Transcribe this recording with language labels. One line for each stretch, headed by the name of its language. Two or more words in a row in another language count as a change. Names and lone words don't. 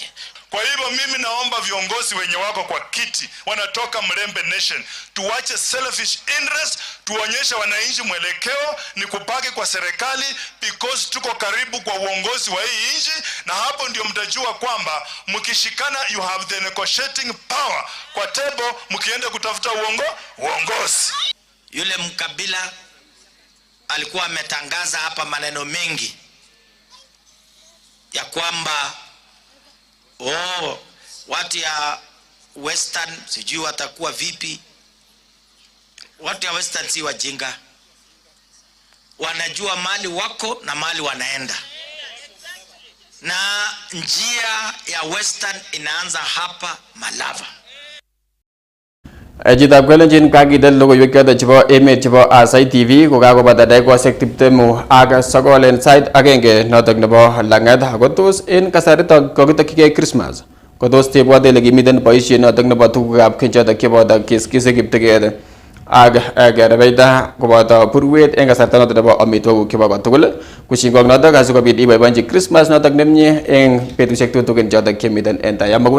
Swahili: Kwa hivyo mimi naomba viongozi wenye wako kwa kiti wanatoka Mlembe Nation, tuwache
English: selfish interest,
Swahili: tuonyeshe wananchi mwelekeo ni kupaki kwa serikali, because tuko karibu kwa uongozi wa hii nchi, na hapo ndio mtajua kwamba mkishikana
English: you have the negotiating power
Swahili: kwa table mkienda kutafuta uongozi. Yule mkabila alikuwa ametangaza hapa maneno mengi ya kwamba Western sijui watakuwa vipi. Watu ya Western si wajinga, wanajua mali wako na mali wanaenda, na njia ya Western inaanza hapa Malava.
Kalenjin: Jitab Kalenjin kakidel logoiywek chebo emet chebo Aasai TV kokakobata dakikoshek 20 ak 9 en sait agenge notok nebo langat ako tos en kasaritok kokitokyigei Christmas kotos tebwate ile kimiten boisiet notok nebo tugukab keny chotok cheboto kiskisik kipteget ak kerebeita koboto burwet en kasarta notok nebo amitwogik chebo kotugul kushingok notok asikobit iboiboenchi Christmas notok nemie en betusiek tutigin chotok chemiten en tai.